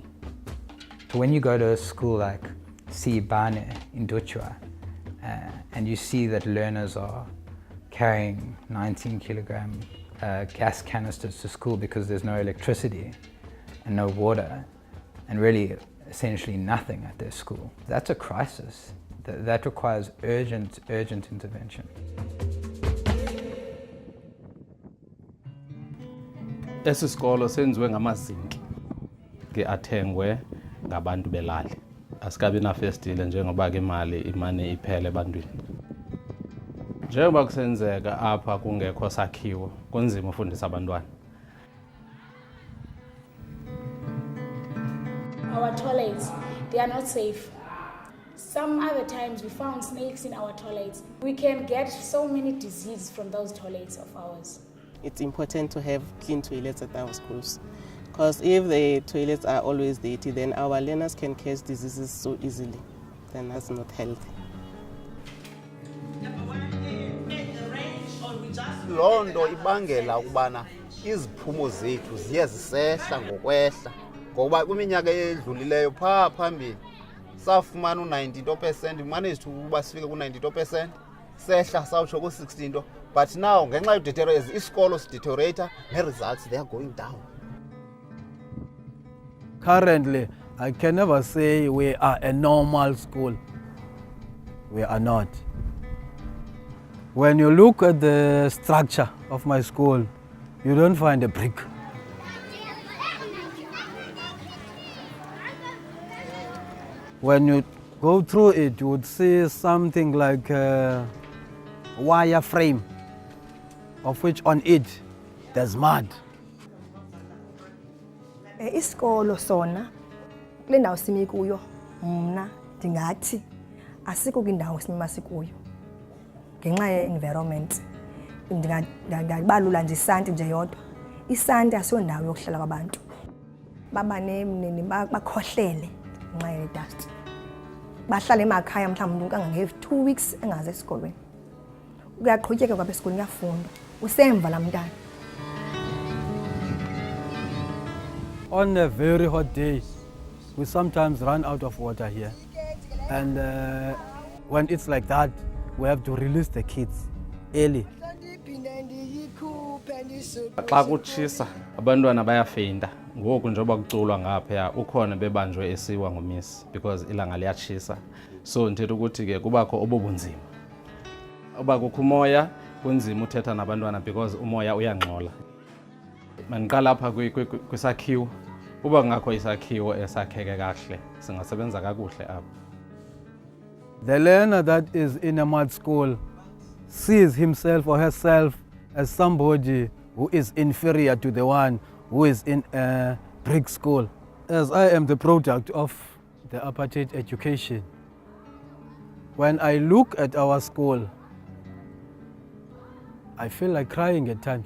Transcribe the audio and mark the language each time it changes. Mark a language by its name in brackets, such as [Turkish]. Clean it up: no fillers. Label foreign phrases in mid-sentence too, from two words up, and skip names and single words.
[English] So when you go to a school like Sibane in Dutchwa, and you see that learners are carrying 19-kilogram gas canisters to school because there's no electricity, and no water, and really essentially nothing at their school. That's a crisis. That requires urgent intervention. [Xhosa] Esi sikolo senziwe ngamazinki ke athengwe ngabantu belali. Asikabi na festile njengoba ke imane iphele ebantwini. Njengoba kusenzeka apha kungekho sakhiwo, kunzima ufundisa abantwana. [English] Our toilets, they are not safe. Some other times we found snakes in our toilets. We can get so many diseases from those toilets of ours. It's important to have clean toilets at our schools, because if the toilets are always dirty, then our learners can catch diseases so easily. Then that's not healthy. [Xhosa] Loo nto ibangela ukubana iziphumo zethu ziye zisehla ngokwehla, ngoba kwiminyaka edlulileyo phaa phambili safumana u-92%, [English] we managed [Xhosa] ukuba sifike ku-92%, sehla sawutsho ku-16%, [English] but now [Xhosa] ngenxa yodeteriorate isikolo sideteriorate, [English] ne-results they are going down. Currently, I can never say we are a normal school. We are not. When you look at the structure of my school, you don't find a brick. When you go through it, you would see something like a wire frame, of which on it there's mud. [Xhosa] Isikolo sona kule ndawo simi kuyo mna ndingathi asikho kwindawo simima sikuyo ngenxa ye-environment. Ndingabalula nje isanti nje yodwa. Isanti asiyondawo yokuhlala kwabantu. Baba nemnini bakhohlele ngenxa ye-dust. Bahlala emakhaya mhlawumbe umuntu kangange 2 weeks engaze esikolweni. Uyaqhubeka kwabe esikolweni uyafunda. Usemva la mntana. [English] On a very hot day, we sometimes run out of water here. And when it's like that, we have to release the kids early. [Xhosa] Xa kutshisa abantwana bayafeyinta. Ngoku njengoba kuculwa ngapha ukhona bebanjwe esiwa ngomisi because ilanga liyatshisa. So ndithetha ukuthi ke kubakho obubunzima. Uba kukho umoya kunzima uthetha nabantwana because umoya uyangxola. Maniqala apha kwisakhiwo. Uba ngakho isakhiwo esakheke kahle singasebenza kakuhle apha. [English] The learner that is in a mud school sees himself or herself as somebody who is inferior to the one who is in a brick school. As I am the product of the apartheid education, when I look at our school, I feel like crying at times.